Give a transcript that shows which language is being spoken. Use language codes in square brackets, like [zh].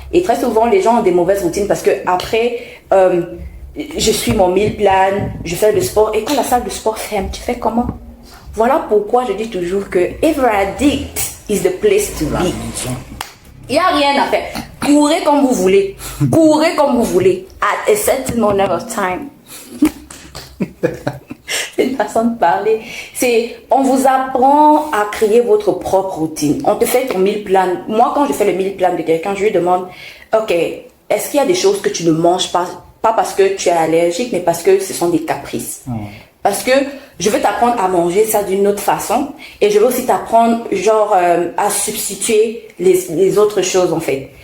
[fr] Et très souvent, les gens ont des mauvaises routines parce que après, je suis mon meal plan, je fais le sport. Et quand la salle de sport ferme, tu fais comment? Voilà pourquoi je dis toujours que [en] Ever Addict is the place to be. [fr] Il n'y a rien à faire. Courez comme vous voulez. Courez comme vous voulez. [en] At a certain moment of time. [fr] C'est une façon de parler. On vous apprend à créer votre propre routine. On te fait ton meal plan. Moi, quand je fais le meal plan de quelqu'un, je lui demande, OK, est-ce qu'il y a des choses que tu ne manges pas? Pas parce que tu es allergique, mais parce que ce sont des caprices. Parce que je veux t'apprendre à manger ça d'une autre façon et je veux aussi t'apprendre à substituer les autres choses en fait.